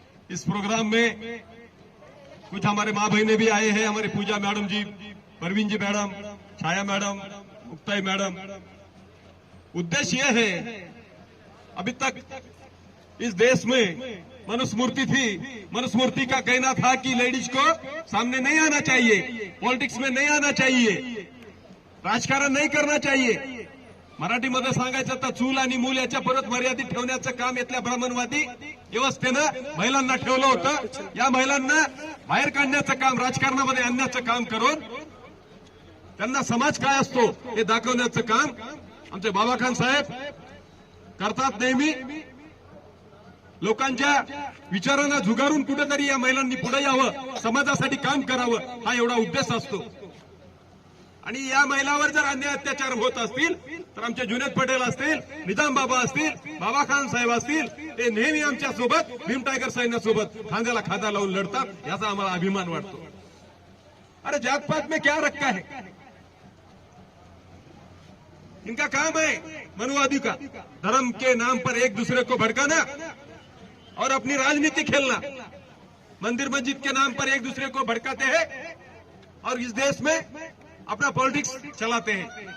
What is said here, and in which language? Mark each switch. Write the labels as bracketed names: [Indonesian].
[Hindi] इस प्रोग्राम में कुछ हमारे माँ बहने भी आए हैं, हमारे पूजा मैडम जी, परवीन जी मैडम, छाया मैडम, मुक्ताई मैडम। उद्देश्य यह है, अभी तक इस देश में मनुस्मृति थी, मनुस्मृति का कहना था कि लेडीज को सामने नहीं आना चाहिए, पॉलिटिक्स में नहीं आना चाहिए, राजकारण नहीं करना चाहिए। [Marathi] मराठीमध्ये सांगायचं तर चूल आणि मूल याच्या परत मर्यादित ठेवण्याचं काम इथल्या ब्राह्मणवादी व्यवस्थेनं महिलांना ठेवलं होतं। या महिलांना बाहेर काढण्याचं काम, राजकारणामध्ये आणण्याचं काम करून त्यांना समाज काय असतो हे दाखवण्याचं काम आमचे बाबा खान साहेब करतात नेहमी। लोकांच्या विचारांना झुगारून कुठेतरी या महिलांनी पुढे यावं, समाजासाठी काम करावं, हा एवढा उद्देश असतो। आणि या महिलांवर जर अन्याय अत्याचार होत असतील तर आमचे जुनेद पटेल असतील, निजाम बाबा असतील, बाबा खान साहेब असतील, ते नेहमी आमच्या सोबत भीम टाइगर सैन्यासोबत खांद्याला खांदा लावून लढतात, याचा आम्हाला अभिमान वाटतो। [Hindi] अरे जात पात में क्या रखा है, इनका काम है मनुवादी का, धर्म के नाम पर एक दूसरे को भड़काना और अपनी राजनीति खेलना। मंदिर मस्जिद के नाम पर एक दूसरे को भड़काते हैं और इस देश में अपना पॉलिटिक्स चलाते हैं।